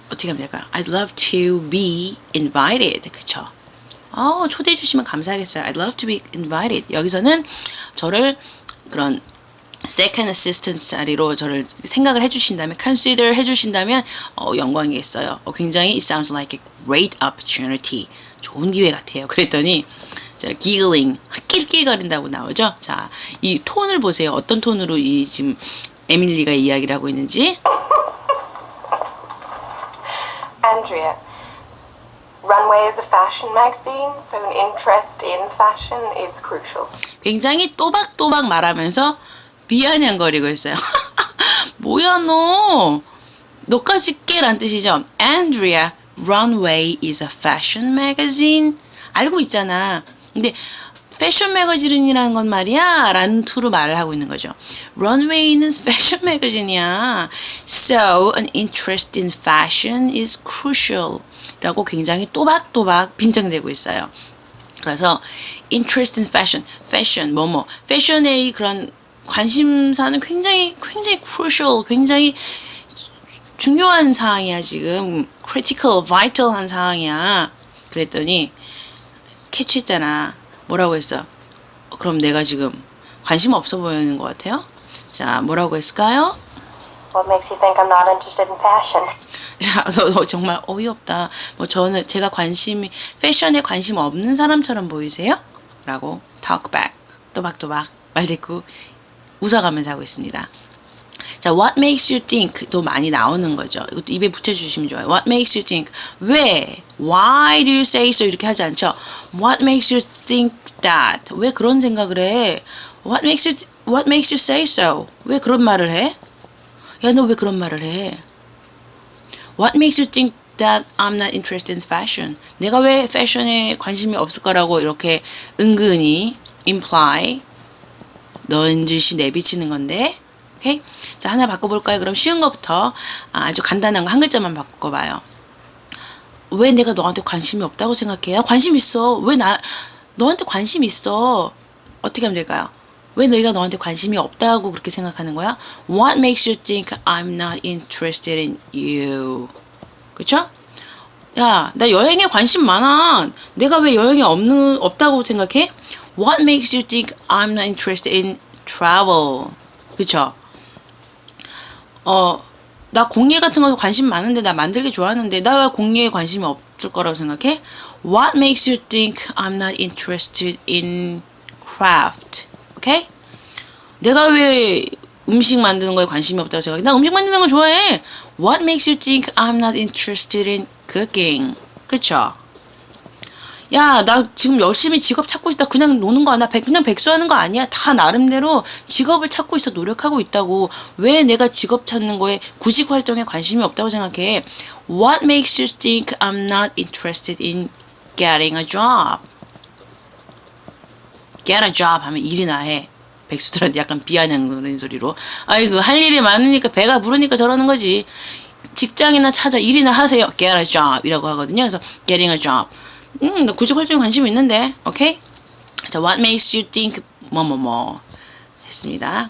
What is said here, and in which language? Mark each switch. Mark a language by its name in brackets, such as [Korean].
[Korean] 어떻게 하면 될까요? [English] I'd love to be invited. [Korean] 그쵸? 초대해 주시면 감사하겠어요. [English] I'd love to be invited. [Korean] 여기서는 저를 그런 second assistant 자리로 저를 생각을 해주신다면, consider 해주신다면 영광이겠어요. 굉장히 [English] it sounds like a great opportunity. [Korean] 좋은 기회 같아요. 그랬더니 자, giggling, 낄낄거린다고 나오죠. 자, 이 톤을 보세요. 어떤 톤으로 이 지금 에밀리가 이야기를 하고 있는지. [English] Andrea, Runway is a fashion magazine, so an interest in fashion is crucial. [Korean] 굉장히 또박또박 말하면서 비아냥거리고 있어요. 뭐야 너? 너까지 깨란 뜻이죠. [English] Andrea, Runway is a fashion magazine. [Korean] 알고 있잖아. 근데 패션 매거진이라는 건 말이야 라는 투로 말을 하고 있는 거죠. Runway는 패션 매거진이야. [English] So, an interest in fashion is crucial. [Korean] 라고 굉장히 또박또박 빈정대고 있어요. 그래서 interest in fashion, fashion 뭐뭐, 패션의 그런 관심사는 굉장히 crucial, 굉장히 중요한 사항이야 지금. critical, vital한 사항이야. 그랬더니 캐치했잖아. 뭐라고 했어? 그럼 내가 지금 관심 없어 보이는 것 같아요? 자, 뭐라고 했을까요? [English] What makes you think I'm not interested in fashion? [Korean] 자, 너 정말 어이없다. 뭐 제가 패션에 관심 없는 사람처럼 보이세요? 라고 talk back, 또박또박 말대꾸 웃어가면서 하고 있습니다. 자, what makes you think 도 많이 나오는 거죠. 이것도 입에 붙여주시면 좋아요. [English] What makes you think? [Korean] 왜? [English] Why do you say so? [Korean] 이렇게 하지 않죠. [English] What makes you think that? [Korean] 왜 그런 생각을 해? [English] What makes you say so? [Korean] 왜 그런 말을 해? 야, 너 왜 그런 말을 해? [English] What makes you think that I'm not interested in fashion? [Korean] 내가 왜 패션에 관심이 없을 거라고 이렇게 은근히 imply 넌지시 내비치는 건데. 오케이? 자, 하나 바꿔볼까요? 그럼 쉬운 것부터 아주 간단한 거 한 글자만 바꿔봐요. 왜 내가 너한테 관심이 없다고 생각해요? 관심 있어. 왜 너한테 관심 있어? 어떻게 하면 될까요? 왜 내가 너한테 관심이 없다고 그렇게 생각하는 거야? [English] What makes you think I'm not interested in you? [Korean] 그쵸? 야, 나 여행에 관심 많아. 내가 왜 여행에 없다고 생각해? [English] What makes you think I'm not interested in travel? [Korean] 그쵸? 나 공예 같은 거 관심 많은데, 나 만들기 좋아하는데, 나 왜 공예에 관심이 없을 거라고 생각해? [English] What makes you think I'm not interested in craft? [Korean] 오케이? 내가 왜 음식 만드는 거에 관심이 없다고 생각해? 나 음식 만드는 거 좋아해. [English] What makes you think I'm not interested in cooking? [Korean] 그쵸? 야, 나 지금 열심히 직업 찾고 있다. 그냥 노는 거야. 그냥 백수하는 거 아니야. 다 나름대로 직업을 찾고 있어. 노력하고 있다고. 왜 내가 직업 찾는 거에 구직 활동에 관심이 없다고 생각해? [English] What makes you think I'm not interested in getting a job? [Korean] Get a job 하면 일이나 해. 백수들한테 약간 비아냥거리는 소리로. 아이고, 할 일이 많으니까 배가 부르니까 저러는 거지. 직장이나 찾아 일이나 하세요. [English] Get a job [Korean] 이라고 하거든요. 그래서 [English] getting a job. [Korean] 나 구직 활동에 관심 있는데, 오케이? 자, what makes you think 뭐뭐뭐 했습니다.